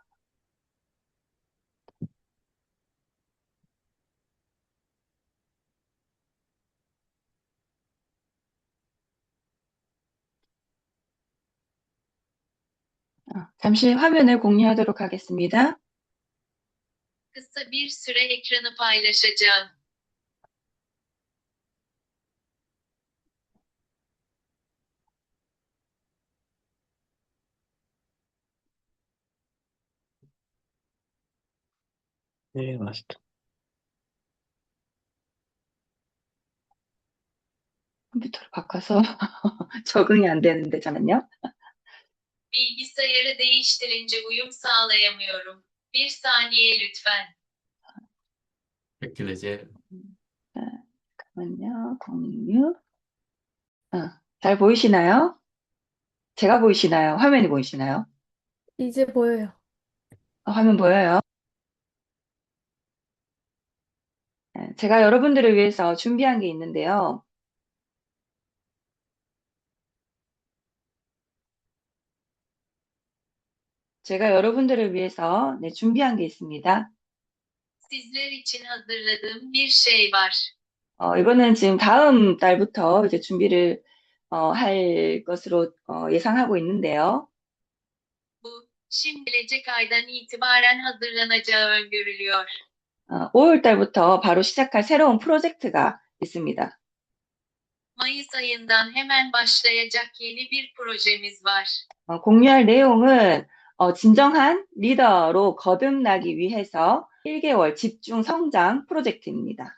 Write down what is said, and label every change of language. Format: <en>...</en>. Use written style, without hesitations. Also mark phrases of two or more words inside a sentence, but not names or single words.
<ko>잠시 화면을 공유하도록 하겠습니다.</ko> <tr>Kısa bir süre ekranı paylaşacağım.</tr> <ko>네, 맛있다. 컴퓨터를 바꿔서 적응이 안 되는데, 잠깐만요.</ko> <tr>Bilgisayarı değiştirince uyum sağlayamıyorum. Bir saniye lütfen.</tr> <ko>이렇게 이제 자, 잠깐만요. 공유. 잘 보이시나요? 제가 보이시나요? 화면이 보이시나요? 이제 보여요. 화면 보여요? 제가 여러분들을 위해서 준비한 게 있는데요. 제가 여러분들을 위해서 준비한 게 있습니다.</ko> <tr>Sizler için hazırladığım bir şey var.</tr> <ko>이거는 지금 다음 달부터 이제 준비를 할 것으로 예상하고 있는데요.</ko> <tr>Bu, şimdi gelecek aydan itibaren hazırlanacağı öngörülüyor.</tr> <ko>5월 달부터 바로 시작할 새로운 프로젝트가 있습니다.</ko> <tr>Mayıs ayından hemen başlayacak yeni bir projemiz var.</tr> <ko>공유할 내용은 진정한 리더로 거듭나기 위해서 1개월 집중 성장 프로젝트입니다.</ko>